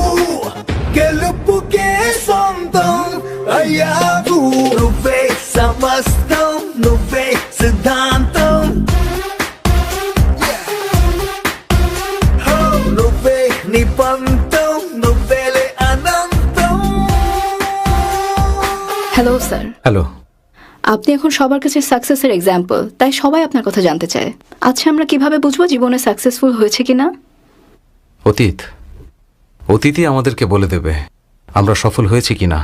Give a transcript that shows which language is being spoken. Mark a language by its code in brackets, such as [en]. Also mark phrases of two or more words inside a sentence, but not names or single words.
[te] గెలుపుకే సొంతం అయ్యావు. నువ్వే సమస్తం, నువ్వే సిద్ధాంతం, నువ్వే నీ పంతం నువ్వేలే అనంతం. [bn] হ্যালো স্যার, হ্যালো। আপনি এখন সবার কাছে [en] success's example, [bn] তাই সবাই আপনার কথা জানতে চায়। আচ্ছা, আমরা কিভাবে বুঝবো জীবনে সাকসেসফুল হয়েছে কিনা? অতীতই আমাদেরকে বলে দেবে আমরা সফল হয়েছি কিনা।